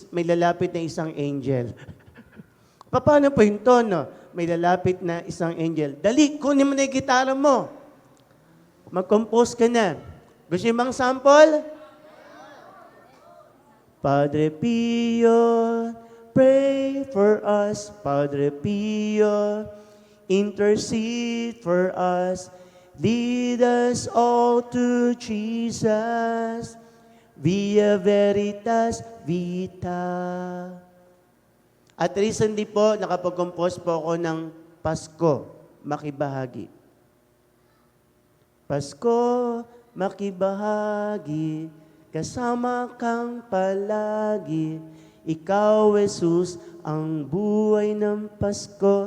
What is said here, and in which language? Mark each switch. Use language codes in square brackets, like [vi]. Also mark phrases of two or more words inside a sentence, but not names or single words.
[tl] May lalapit na isang angel. Paano po yung tono? May lalapit na isang angel. Dali, kunin mo na yung gitara mo. Mag-compose ka na. Gusto niyo bang sample? [en] Padre Pio, pray for us. Padre Pio, intercede for us. Lead us all to Jesus, [la] via veritas vita. [tl] At recently po, nakapag-compose po ako ng Pasko, Makibahagi. Pasko, makibahagi, kasama kang palagi. Ikaw, Jesus, ang buhay ng Pasko.